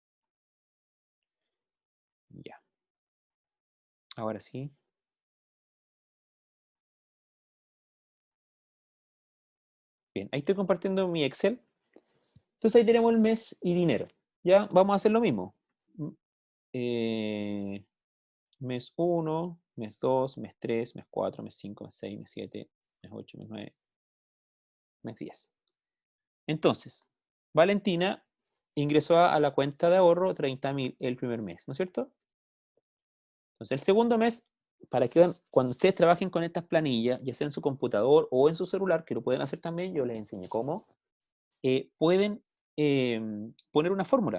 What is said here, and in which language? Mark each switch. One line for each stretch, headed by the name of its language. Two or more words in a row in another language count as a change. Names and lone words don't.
Spanish: Ya. Ahora sí. Bien, ahí estoy compartiendo mi Excel. Entonces ahí tenemos el mes y dinero. Ya, vamos a hacer lo mismo. Eh, mes 1, mes 2, mes 3, mes 4, mes 5, mes 6, mes 7, mes 8, mes 9, mes 10. Entonces, Valentina ingresó a la cuenta de ahorro 30.000 el primer mes, ¿no es cierto? Entonces, el segundo mes, para que cuando ustedes trabajen con estas planillas, ya sea en su computador o en su celular, que lo pueden hacer también, yo les enseñé cómo, pueden poner una fórmula.